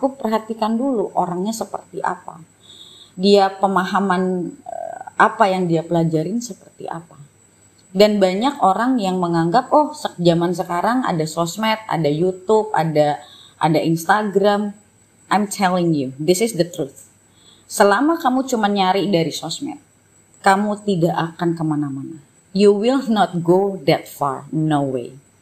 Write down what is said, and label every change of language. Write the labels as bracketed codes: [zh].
[id] Aku perhatikan dulu orangnya seperti apa, dia pemahaman apa yang dia pelajarin seperti apa. Dan banyak orang yang menganggap zaman sekarang ada sosmed, ada YouTube, ada Instagram. [en] I'm telling you, this is the truth. [id] Selama kamu cuma nyari dari sosmed, kamu tidak akan kemana-mana. [en] You will not go that far, no way.